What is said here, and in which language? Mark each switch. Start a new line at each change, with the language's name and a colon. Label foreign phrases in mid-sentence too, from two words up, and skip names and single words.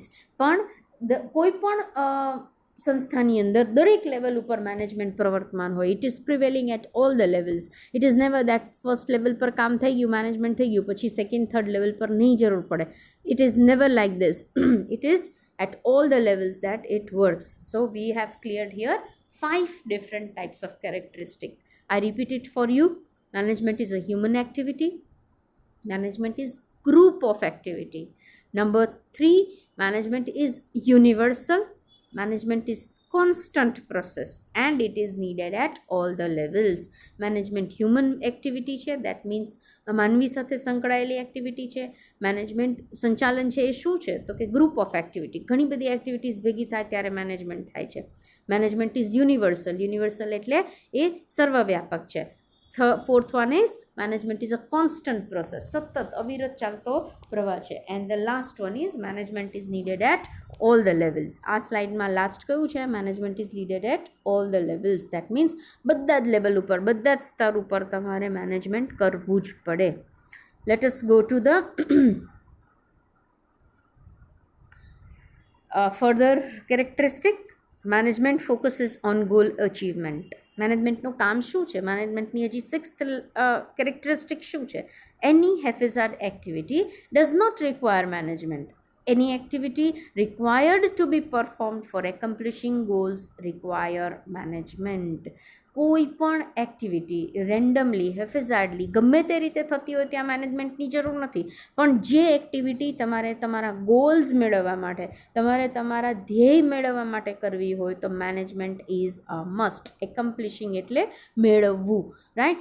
Gujarati: પણ કોઈ પણ સંસ્થાની અંદર દરેક લેવલ ઉપર મેનેજમેન્ટ પ્રવર્તમાન હોય.
English: it is prevailing at all the levels. it is never that
Gujarati: ફર્સ્ટ લેવલ પર કામ થઈ ગયું, મેનેજમેન્ટ થઈ ગયું, પછી
English: second third level
Gujarati: પર નહીં જરૂર પડે.
English: it is never like this. it is at all the levels that it works. So we have cleared here 5 different types of characteristic. I repeat it for you. Management is a human activity. Management is group of activity. Number 3, management is universal. Management is constant process and it is needed at all the levels. Management human activity
Gujarati: છે,
English: that means
Gujarati: માનવી સાથે સંકળાયેલી એક્ટિવિટી છે. મેનેજમેન્ટ સંચાલન છે એ શું છે તો કે
English: group of activity,
Gujarati: ઘણી બધી એક્ટિવિટીઝ ભેગી થાય ત્યારે મેનેજમેન્ટ થાય છે.
English: management is universal. universal
Gujarati: એટલે એ સર્વવ્યાપક છે.
English: Fourth one is management is a constant process,
Gujarati: સતત અવિરત ચાલતો પ્રવાહ છે.
English: and the last one is management is needed at all the levels.
Gujarati: આ સ્લાઇડમાં લાસ્ટ કયું છે?
English: management is needed at all the levels. that means
Gujarati: બધા જ લેવલ ઉપર, બધા જ સ્તર ઉપર તમારે મેનેજમેન્ટ કરવું જ પડે.
English: let us go to the further characteristic. management focuses on goal achievement.
Gujarati: મેનેજમેન્ટનું કામ શું છે? મેનેજમેન્ટની હજી 6th કેરેક્ટરિસ્ટિક શું છે?
English: એની haphazard activity does not require management. Any activity required to be performed for accomplishing goals require management.
Gujarati: કોઈ પણ એક્ટિવિટી રેન્ડમલી, હેફેઝાર્ડલી, ગમે તે રીતે થતી હોય ત્યાં મેનેજમેન્ટની જરૂર નથી. પણ જે એક્ટિવિટી તમારે તમારા ગોલ્સ મેળવવા માટે, તમારે તમારા ધ્યેય મેળવવા માટે કરવી હોય તો
English: management is a must.
Gujarati: એકમ્પ્લિશિંગ એટલે મેળવવું, રાઈટ?